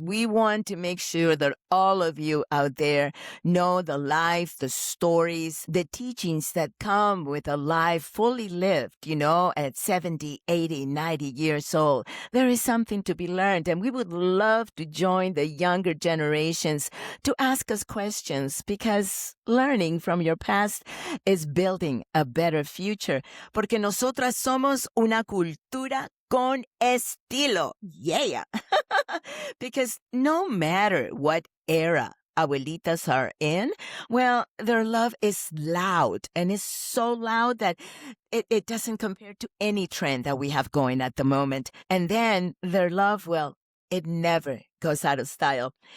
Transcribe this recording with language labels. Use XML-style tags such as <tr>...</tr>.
<en>We want to make sure that all of you out there know the life, the stories, the teachings that come with a life fully lived, at 70, 80, 90 years old. There is something to be learned, and we would love to join the younger generations to ask us questions, because learning from your past is building a better future.</en> <es>Porque nosotras somos una cultura con estilo.</es> <en>Yeah. Because no matter what era abuelitas are in, well, their love is loud, and it's so loud that it doesn't compare to any trend that we have going at the moment. And then their love, well, it never goes out of style.</en>